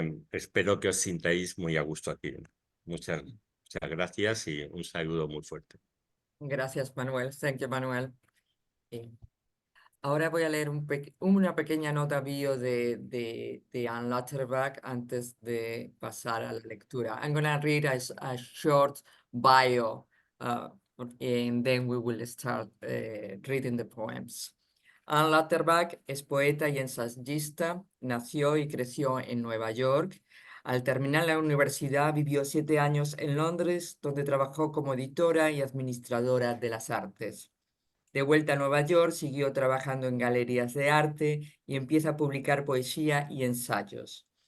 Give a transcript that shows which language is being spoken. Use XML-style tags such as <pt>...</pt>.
<es>Espero que os sintáis muy a gusto aquí. Muchas gracias y un saludo muy fuerte. Gracias, Manuel.</es> <en>Thank you, Manuel.</en> <es>Ahora voy a leer una pequeña nota bio de Anne Latterbach antes de pasar a la lectura.</es> <en>I'm going to read a short bio, and then we will start reading the poems.</en> <es>Anne Latterbach es poeta y ensayista, nació y creció en Nueva York. Al terminar la universidad vivió 7 años en Londres, donde trabajó como editora y administradora de las artes. De vuelta a Nueva York, siguió trabajando en galerías de arte y empieza a publicar poesía y ensayos.</es>